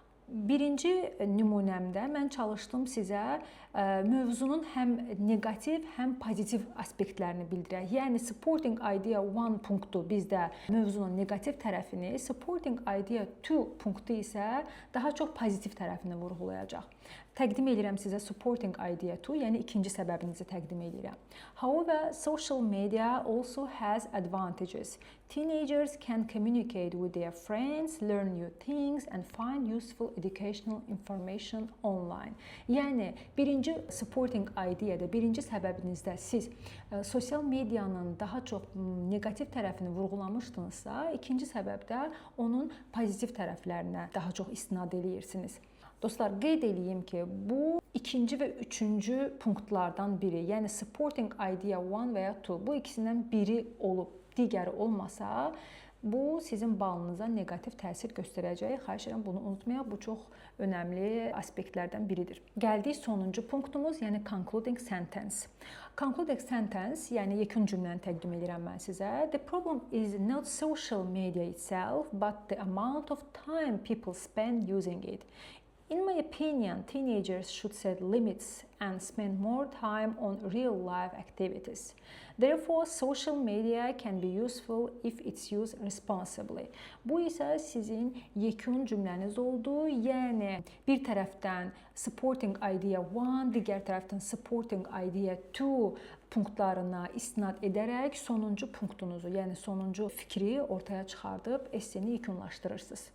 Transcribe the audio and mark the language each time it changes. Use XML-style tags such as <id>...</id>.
<az>Birinci nümunəmdə mən çalışdım sizə mövzunun həm neqativ, həm pozitiv aspektlərini bildirək. Yəni supporting idea 1 punktu bizdə mövzunun neqativ tərəfini, supporting idea 2 punktu isə daha çox pozitiv tərəfini vurğulayacaq. Təqdim edirəm sizə supporting idea 2, yəni ikinci səbəbinizi təqdim edirəm.</az> <en>However, social media also has advantages. Teenagers can communicate with their friends, learn new things and find useful educational information online.</en> <az>Yəni birinci supporting idea-da, birinci səbəbinizdə siz sosial medianın daha çox neqativ tərəfini vurğulamışdınızsa, ikinci səbəbdə onun pozitiv tərəflərinə daha çox istinad edirsiniz. Dostlar, qeyd edeyim ki, bu ikinci və üçüncü punktlardan biri, yəni supporting idea 1 və ya 2, bu ikisindən biri olub, digəri olmasa, bu sizin balınıza neqativ təsir göstərəcək. Xahiş edirəm, bunu unutmayaq. Bu çox önəmli aspektlərdən biridir. Gəldik sonuncu punktumuz, yəni concluding sentence. Concluding sentence, yəni yekun cümləni təqdim edirəm mən sizə.</az> <en>The problem is not social media itself, but the amount of time people spend using it. In my opinion, teenagers should set limits and spend more time on real-life activities. Therefore, social media can be useful if it's used responsibly.</en> <az>Bu isə sizin yekun cümləniz oldu. Yəni, bir tərəfdən supporting idea 1, digər tərəfdən supporting idea 2 punktlarına istinad edərək sonuncu punktunuzu, yəni sonuncu fikri ortaya çıxardıb esseni yekunlaşdırırsınız.</az>